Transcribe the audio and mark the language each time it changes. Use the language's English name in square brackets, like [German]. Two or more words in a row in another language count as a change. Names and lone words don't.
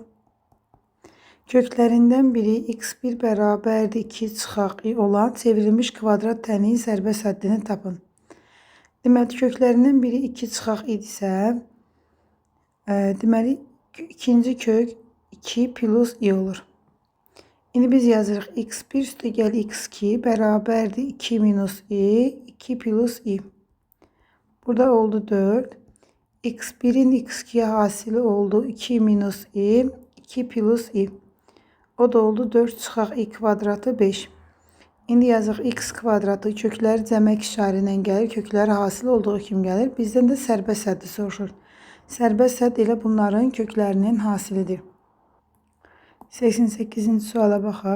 [Azerbaijani] Köklərindən biri x1 bərabərdir 2 çıxaq i olan çevrilmiş kvadrat tənliyin sərbəst həddini tapın. Deməli, köklərindən biri 2 çıxaq idisə, deməli, ikinci kök 2 plus i olur. İndi biz yazırıq x1 üstə gəl x2 bərabərdir 2 minus i, 2 plus i. Burada oldu 4. x1'in x2'ye hasili oldu 2 minus i, 2 plus i. O da oldu 4 çıxaq i kvadratı 5. İndi yazıq x kvadratı kökləri cəmək işarə ilə gəlir. Kökləri hasil olduğu kimi gəlir. Bizdən də sərbəst həddi soruşur. Sərbəst hədd elə bunların köklərinin hasilidir. 88-ci suala baxaq.